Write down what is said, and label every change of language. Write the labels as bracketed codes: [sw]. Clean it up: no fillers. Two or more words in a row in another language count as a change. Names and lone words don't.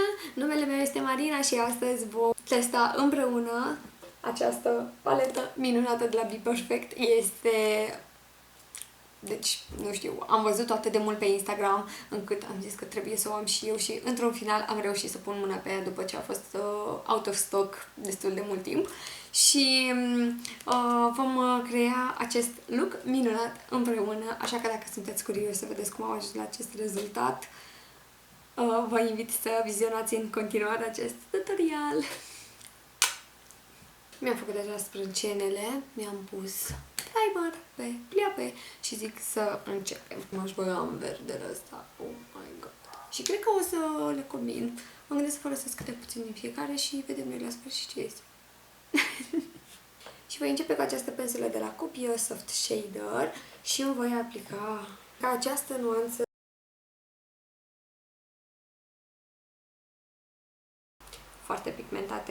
[ro] Numele meu este Marina și astăzi vom testa împreună această paletă minunată de la Be Perfect. Deci, nu știu, am văzut-o atât de mult pe Instagram încât am zis că trebuie să o am și eu și într-un final am reușit să pun mâna pe ea după ce a fost [en] out of stock [ro] destul de mult timp. Și vom crea acest look minunat împreună, așa că dacă sunteți curioși să vedeți cum am ajuns la acest rezultat, vă invit să vizionați în continuare acest tutorial. Mi-am făcut deja sprâncenele, mi-am pus primer pe pliape și zic să începem. M-aș băga în verdele ăsta, [en] oh my god. [ro] Și cred că o să le combin. Mă gândesc să folosesc câte puțin din fiecare și vedem noi la sfârșit ce este. Și voi începe cu această pensulă de la Cupio Soft Shader și îmi voi aplica ca această nuanță foarte pigmentate.